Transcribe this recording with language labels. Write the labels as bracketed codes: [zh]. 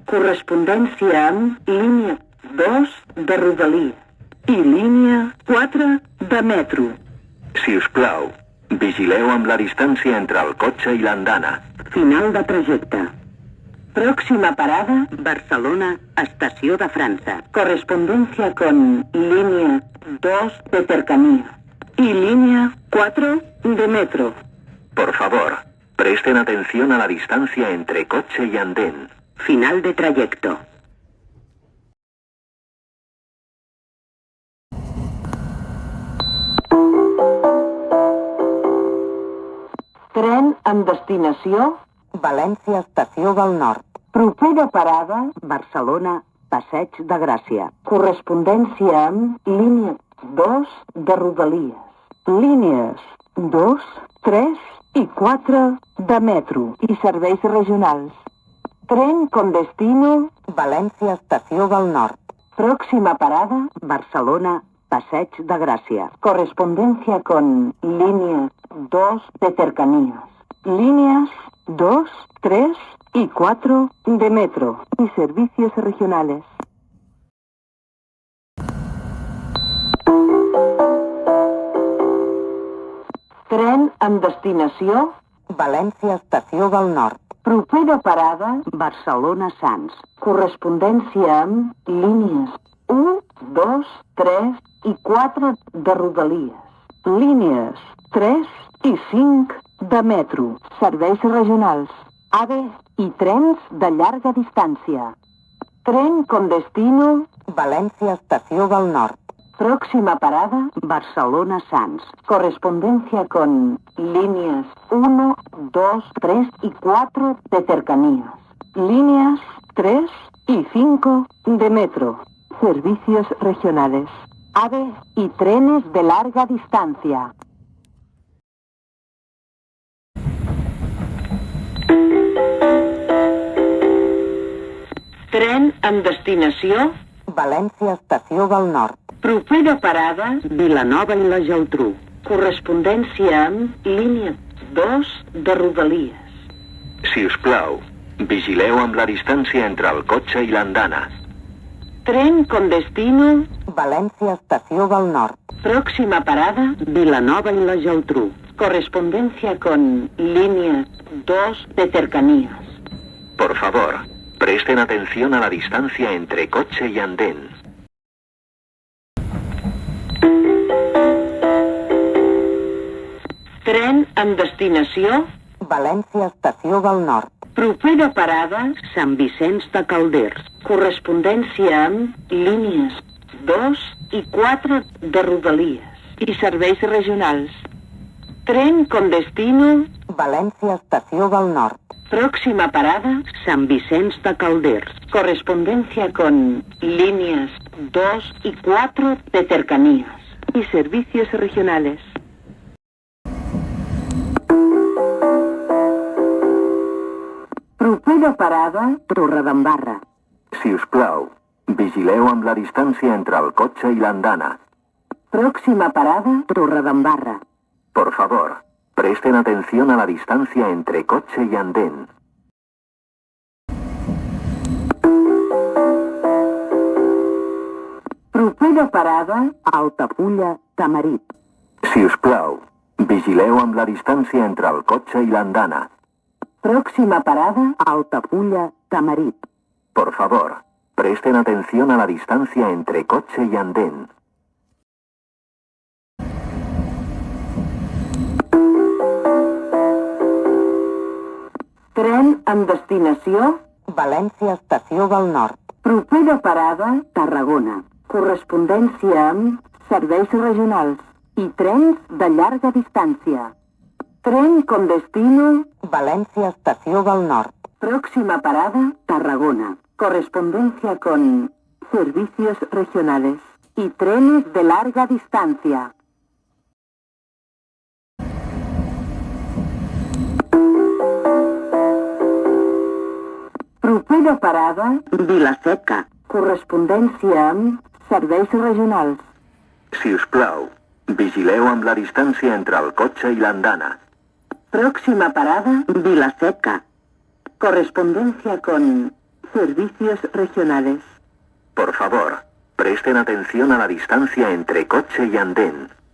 [ca] Correspondència amb línia 2 de Rodalies i línia 4 de metro. Si us plau, vigileu amb la distància entre el cotxe i l'andana. Final de trajecte. [es] Próxima parada, Barcelona, estació de França. Correspondencia con línea 2 de cercanía y línea 4 de metro. Por favor, presten atención a la distancia entre coche y andén. Final de trayecto. [ca] Tren amb destinació València, estació del Nord. Propera parada, Barcelona, Passeig de Gràcia. Correspondència amb línia 2 de Rodalies. Línies 2, 3 i 4 de metro i serveis regionals. [es] Tren con destino València, estació del Nord. Próxima parada, Barcelona, Passeig de Gràcia. Correspondencia con líneas 2 de cercanías. Líneas 2, 3 y 4 de metro y servicios regionales. [ca] Tren amb destinació València, estació del Nord. Propera parada Barcelona, Sants. Correspondència amb línies 1, 2, 3 i 4 de Rodalies. Línies 3 i 5 de metro, serveis regionals, AVE i trens de llarga distància. [es] Tren con destino València, estació del Nord. Próxima parada Barcelona, Sants. Correspondencia con líneas 1, 2, 3 y 4 de cercanías. Líneas 3 y 5 de metro, servicios regionales, AVE y trenes de larga distancia. [ca] Tren amb destinació València, estació del Nord. Propera parada Vilanova i la Geltrú. Correspondència amb línia 2 de Rodalies. Si us plau, vigileu amb la distància entre el cotxe i l'andana. [es] Tren con destino València, estació del Nord. Próxima parada Vilanova y la Geltrú. Correspondencia con línea 2 de cercanías. Por favor, presten atención a la distancia entre coche y andén. [ca] Tren amb destinació València, estació del Nord. Propera parada Sant Vicenç de Calders. Correspondència amb línies 2 i 4 de Rodalies i serveis regionals. [es] Tren con destino València, estació del Nord. Próxima parada Sant Vicenç de Calders. Correspondencia con líneas 2 y 4 de cercanías y servicios regionales. [ca] Propera parada Torredembarra. Si us plau, vigileu amb la distància entre el cotxe i l'andana. [es] Próxima parada Torredembarra. Por favor, presten atención a la distancia entre coche y andén. [ca] Propera parada Altafulla, Tamarit. Si us plau, vigileu amb la distància entre el cotxe i l'andana. [es] Próxima parada Altafulla, Tamarit. Por favor, presten atención a la distancia entre coche y andén. [ca] Tren amb destinació València, estació del Nord. Propera parada Tarragona. Correspondència amb serveis regionals i trens de llarga distància. [es] Tren con destino València, estació del Nord. Próxima parada Tarragona. Correspondencia con servicios regionales y trenes de larga distancia. [ca] Propera parada Vila-seca. Correspondència amb serveis regionals. Si us plau, Vigileu amb la distància entre el cotxe i l'andana. [es] Próxima parada, Vilaseca. Correspondencia con servicios regionales. Por favor, presten atención a la distancia entre coche y andén.